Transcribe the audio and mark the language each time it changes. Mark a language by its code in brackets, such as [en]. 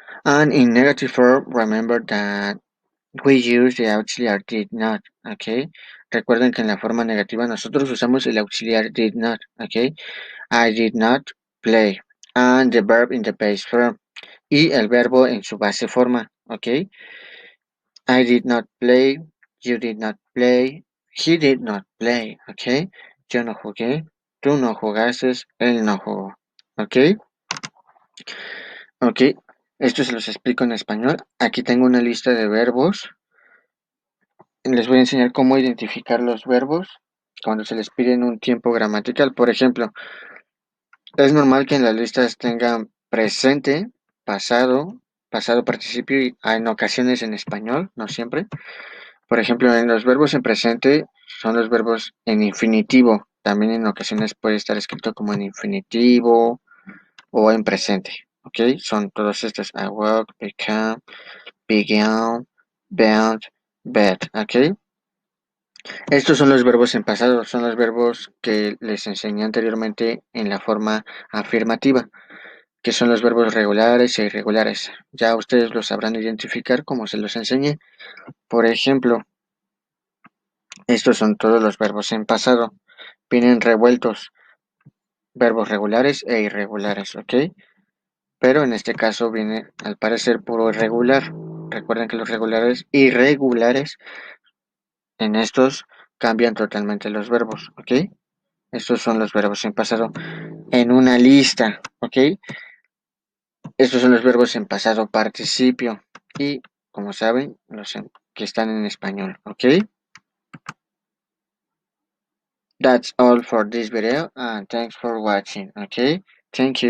[en] And in negative form, remember that we use the auxiliar did not. [es] Okay. Recuerden que en la forma negativa nosotros usamos el auxiliar did not. Okay. [en] I did not play. And the verb in the base form. [es] Y el verbo en su base forma, ¿ok? [en] I did not play, you did not play, he did not play, ¿ok? [es] Yo no jugué, tú no jugaste, él no jugó, ¿ok? ¿Ok? Esto se los explico en español. Aquí tengo una lista de verbos. Les voy a enseñar cómo identificar los verbos cuando se les pide en un tiempo gramatical. Por ejemplo, es normal que en las listas tengan presente, pasado, pasado participio y en ocasiones en español, no siempre. Por ejemplo, en los verbos en presente son los verbos en infinitivo. También en ocasiones puede estar escrito como en infinitivo o en presente. ¿Ok? Son todos estos. [en] I walk, become, began, bound, bet. [es] ¿Ok? Estos son los verbos en pasado. Son los verbos que les enseñé anteriormente en la forma afirmativa, que son los verbos regulares e irregulares. Ya ustedes los sabrán identificar como se los enseñé. Por ejemplo, estos son todos los verbos en pasado. Vienen revueltos, verbos regulares e irregulares, ¿ok? Pero en este caso viene al parecer puro irregular. Recuerden que los regulares irregulares en estos cambian totalmente los verbos, ¿ok? Estos son los verbos en pasado en una lista, ¿ok? Estos son los verbos en pasado participio y, como saben, que están en español, ¿ok? [en] That's all for this video and thanks for watching, okay? Thank you.